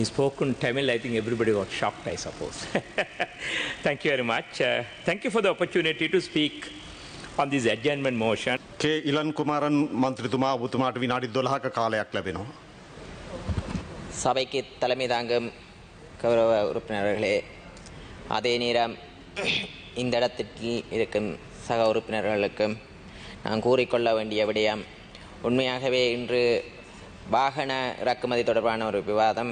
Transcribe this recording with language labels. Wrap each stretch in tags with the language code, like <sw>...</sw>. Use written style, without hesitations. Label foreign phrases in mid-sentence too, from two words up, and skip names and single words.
<en>He spoke in Tamil. I think everybody got shocked, I suppose. Thank you very much. Thank you for the opportunity to speak on this adjournment motion.</en> <si>කේ ඉලන් කුමාරන් මන්ත්‍රීතුමා ඔබතුමාට විනාඩි 12ක කාලයක් ලැබෙනවා.</si> <ta>சபைக்கு தலைமை தாங்கும் கௌரவ உறுப்பினர்களே, அதே நேரம் இந்த இடத்தில் இருக்கும் சக உறுப்பினர்களுக்கும் நான் கூறிக்கொள்ள வேண்டிய விடயம், உண்மையாகவே இன்று வாகன இறக்குமதி தொடர்பான ஒரு விவாதம்.</ta>